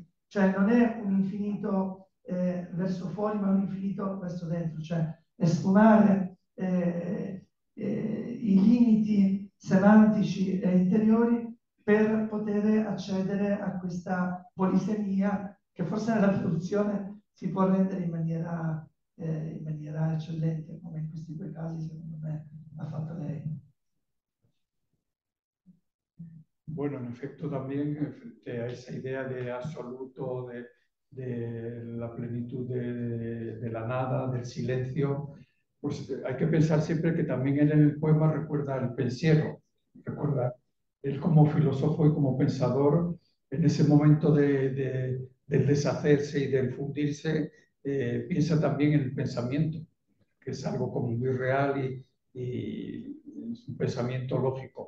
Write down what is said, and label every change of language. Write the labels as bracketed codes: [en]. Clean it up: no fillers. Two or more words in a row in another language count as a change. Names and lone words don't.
[it] Cioè non è un infinito verso fuori, ma un infinito verso dentro, cioè è sfumare i limiti semantici e interiori per poter accedere a questa polisemia che forse nella traduzione si può rendere in maniera eccellente, come in questi due casi secondo me ha fatto lei. [es] Bueno, en efecto también frente a esa idea de absoluto, de la plenitud de la nada, del silencio, pues hay que pensar siempre que también él en el poema recuerda el pensiero, recuerda él como filósofo y como pensador, en ese momento del deshacerse y del fundirse, piensa también en el pensamiento, que es algo como muy real y es un pensamiento lógico.